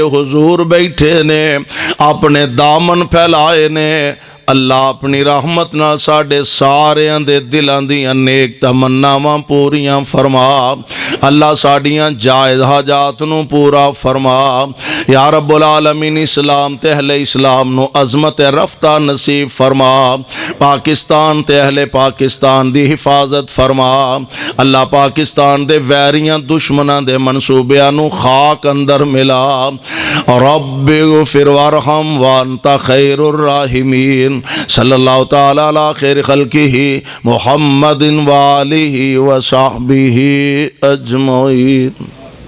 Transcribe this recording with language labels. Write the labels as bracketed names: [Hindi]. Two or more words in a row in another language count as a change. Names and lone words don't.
[Punjabi] حضور بیٹھے نے اپنے دامن پھیلائے نے اللہ اپنی رحمت نال ساڈے ساریاں دے دلاں دیاں نیک تمناواں پوریاں فرما اللہ ساڈیاں جائز حاجات نوں پورا فرما [Arabic] یا رب العالمین [Punjabi] اسلام تے اہل اسلام نوں عظمت رفتہ نصیب فرما پاکستان تے اہل پاکستان دی حفاظت فرما اللہ پاکستان دے ویریاں دشمناں دے منصوبیاں نوں خاک اندر ملا [Arabic] رب اغفر وارحم وأنت خير الراحمين صلى الله تعالى على خير خلقه محمد وآله وصحبه أجمعين.